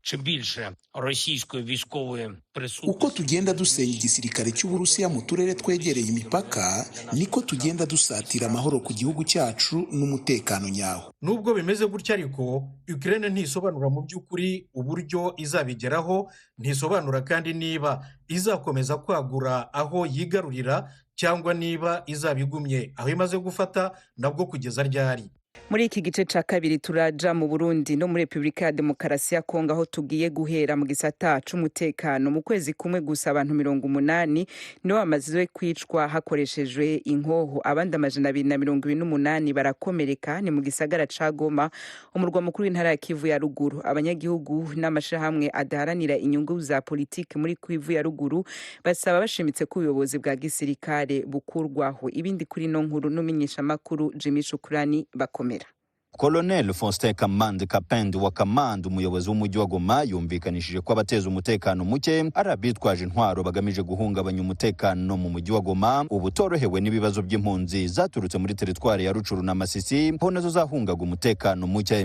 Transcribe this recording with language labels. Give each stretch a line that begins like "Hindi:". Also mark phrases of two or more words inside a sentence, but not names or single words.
Kinyarwanda: Uko tugenda dusenya igisirikare cy'Uburusiya mu turere twegereye imipaka, niko tugenda dusatira amahoro ku gihugu cyacu n'umutekano nyawo. Nubwo bimeze gutya ariko Ukraine ntisobanura mu by'ukuri uburyo izabigeraho, ntisobanura kandi niba izakomeza kwagura aho yigarurira cyangwa niba izabigumye aho imaze gufata nabwo kugeza ryari.
Rundi: Muri iki gice ca kabiri turaja mu Burundi no muri Republika ya Demokarasi ya Kongo, aho tugiye guhera mu gisata c'umutekano. Mu kwezi kumwe gusa abantu 80 nibo bamaze kwicwa hakoreshejwe inkoho, abandi 228 barakomereka. Ni mu gisagara ca Goma, umurwa mukuru w'intara ya Kivu ya Ruguru. Abanyagihugu n'amashirahamwe adaharanira inyungu za politiki muri Kivu ya Ruguru basaba bashimitse ko ubuyobozi bwa gisirikare bukurwaho. Ibindi kuri no nkuru n'umenyesha makuru Jimmy Shukrani bakomera.
Kinyarwanda: Colonel Faustin Kamande Kapendi wa Kamande, umuyobozi w'umujyi wa Goma, yumvikanishije ko abateza umutekano muke ari abitwaje intwaro bagamije guhungabanya umutekano mu mujyi wa Goma, ubu torohewe n'ibibazo by'impunzi zaturutse muri teritwari ya Rucuru na Masisi, ho nazo zahungaga umutekano muke.